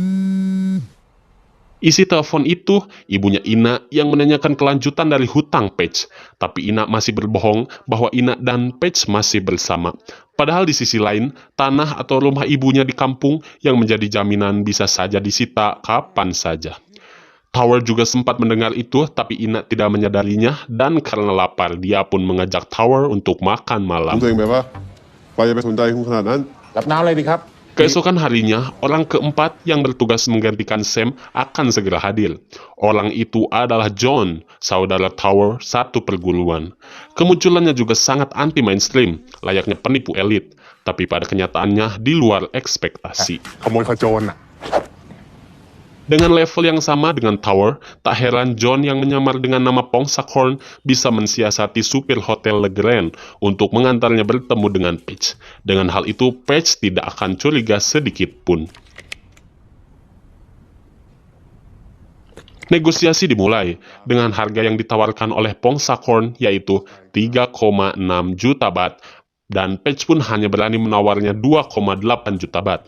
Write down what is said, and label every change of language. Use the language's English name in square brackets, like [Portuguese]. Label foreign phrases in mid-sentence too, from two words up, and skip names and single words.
[Indonesian] Isi telepon itu, ibunya Ina yang menanyakan kelanjutan dari hutang Patch, tapi Ina masih berbohong bahwa Ina dan Patch masih bersama. Padahal di sisi lain, tanah atau rumah ibunya di kampung yang menjadi jaminan bisa saja disita kapan saja. Tower juga sempat mendengar itu, tapi Ina tidak menyadarinya, dan karena lapar, dia pun mengajak Tower untuk makan malam. [Thai] ตัวเองแบบว่าไปจะไปสนใจคุณขนาดนั้น รับน้ำเลยดีครับ [Indonesian] Keesokan harinya, orang keempat yang bertugas menggantikan Sam akan segera hadir. Orang itu adalah John, saudara Tower satu perguruan. Kemunculannya juga sangat anti-mainstream, layaknya penipu elit, tapi pada kenyataannya di luar ekspektasi. [Thai] ขโมยขโจรน่ะ [Indonesian] Dengan level yang sama dengan Tower, tak heran John yang menyamar dengan nama Pongsakorn bisa mensiasati supir hotel Le Grand untuk mengantarnya bertemu dengan Patch. Dengan hal itu, Patch tidak akan curiga sedikit pun. Negosiasi dimulai dengan harga yang ditawarkan oleh Pongsakorn yaitu 3,6 juta baht, dan Patch pun hanya berani menawarnya 2,8 juta baht.